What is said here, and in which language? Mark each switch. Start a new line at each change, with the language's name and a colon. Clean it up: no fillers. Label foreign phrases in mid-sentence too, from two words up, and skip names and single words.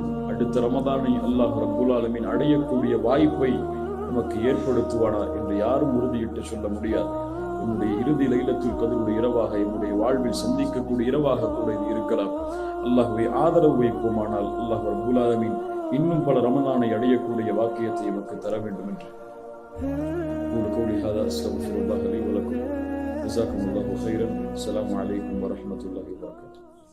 Tamil: அடுத்த ரமதானை
Arabic: الله رب العالمين
Tamil: அடையக்கூடிய வாய்ப்பை நமக்கு ஏற்படுத்துவானா என்று யாரும் உறுதியிட்டு சொல்ல முடியாது. என்னுடைய இறுதி லைலத்துல் கத்ருடைய இரவாக என்னுடைய வாழ்வில் சந்திக்கக்கூடிய இரவாக கூட இது இருக்கலாம். அல்லாஹ்வை ஆதரவு வைப்போமானால்
Arabic: الله رب العالمين
Tamil: இன்னும் பல ரமதானை அடையக்கூடிய வாக்கியத்தை நமக்கு தர வேண்டும் என்று
Arabic: قولي هذا أستغفر الله لي ولكم. جزاكم الله خيرا. السلام عليكم ورحمة الله وبركاته.